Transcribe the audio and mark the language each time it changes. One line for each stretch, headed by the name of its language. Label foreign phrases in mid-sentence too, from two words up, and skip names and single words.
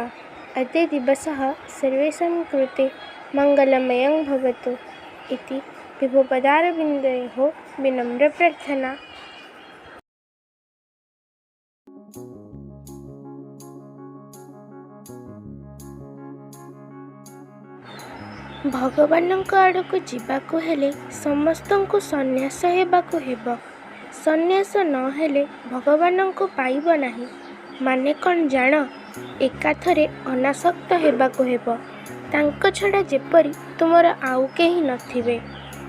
Sanskrit: अद्य दिवसः सर्वेषां कृते मङ्गलमयं भवतु इति विभुपदारविन्दयोः विनम्रप्रार्थना।
Odia: भगवानଙ୍କ आड़କୁ ଯିବାକୁ ହେଲେ ସମସ୍ତଙ୍କୁ ସନ୍ନ୍ୟାସ ହେବାକୁ ହେବ। ସନ୍ନ୍ୟାସ ନ ହେଲେ ଭଗବାନଙ୍କୁ ପାଇବ ନାହିଁ। ମାନେ କ'ଣ ଜାଣ? ଏକାଥରେ ଅନାସକ୍ତ ହେବାକୁ ହେବ। ତାଙ୍କ ଛଡ଼ା ଯେପରି ତୁମର ଆଉ କେହି ନଥିବେ।